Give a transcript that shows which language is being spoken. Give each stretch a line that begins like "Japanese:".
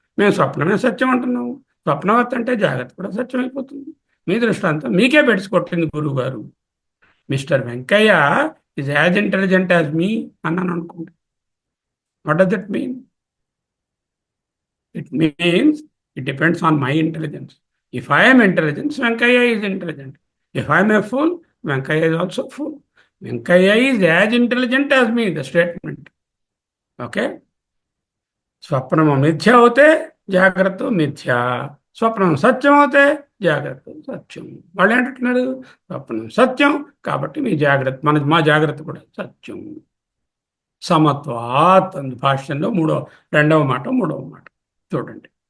Telugu: మేము స్వప్నమే సత్యం అంటున్నాము. స్వప్నవత్ అంటే జాగ్రత్త కూడా సత్యం అయిపోతుంది. మీ దృష్టాంతం మీకే పెట్టుకొట్టింది గురువు గారు.
English: mister Venkaiah is as intelligent as me
Telugu: అన్నాను అనుకోండి.
English: What does that mean? It means it depends on my intelligence. If I am intelligent, Venkaya is intelligent. If I am a fool, Venkaya is also fool. Venkaya is as intelligent as me, the statement. Okay?
Telugu: స్వప్నము మిథ్య అవుతే జాగ్రత్త మిథ్య, స్వప్నం సత్యం అవుతే జాగ్రత్త సత్యం. వాళ్ళు ఏంటంటున్నారు, స్వప్నం సత్యం కాబట్టి మీ జాగ్రత్త, మా జాగ్రత్త కూడా సత్యం. సమత్వాత్ అంది భాష్యంలో 2వ మాట 3వ మాట చూడండి.